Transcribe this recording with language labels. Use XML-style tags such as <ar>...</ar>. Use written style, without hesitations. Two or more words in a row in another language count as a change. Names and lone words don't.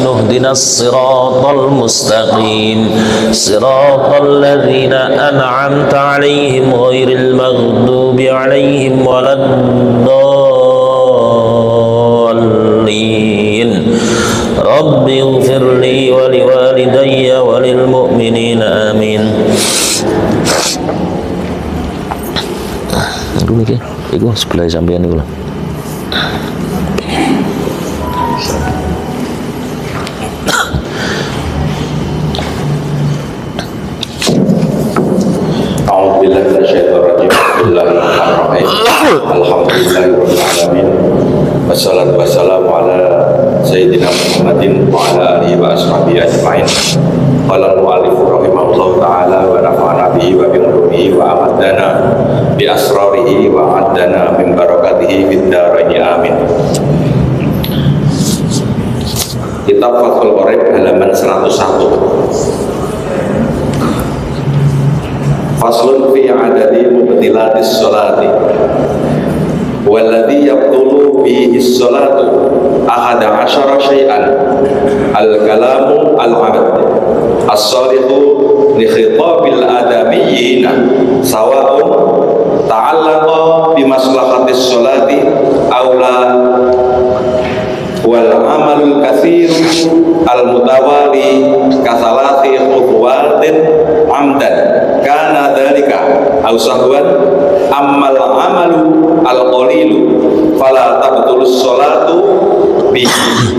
<ar>اهدنا الصراط المستقيم صراط الذين أنعمت عليهم غير المغضوب عليهم ولا الضالين. رب اغفر لي ولوالدي وللمؤمنين آمين.</ar> <jv>Iku sebelah sampean iku lho.</jv> <ar>أعوذ بالله من الشيطان الرجيم. بسم الله الرحمن الرحيم. الحمد لله رب العالمين. والصلاة والسلام على سيدنا محمد وعلى آله وأصحابه أجمعين. قال المؤلف رحمه الله تعالى ونفعنا به وبعلومه وأمدنا بأسراره وأعادنا من بركاته في الدارين آمين.</ar> <id>Kitab Fathul Qorib halaman 101.</id> <ar>فصل في عدد مبطلات الصلاة والذي تبطل به الصلاة أحد عشر شيئا الكلام العمد الصالح لخطاب الآدميين سواء تعلق بمصلحة الصلاة أو لا والعمل الكثير المتوالي كثلاث خطوات عمدا كان ذلك أو سهوا أما العمل القليل فلا تبطل الصلاة به.</ar>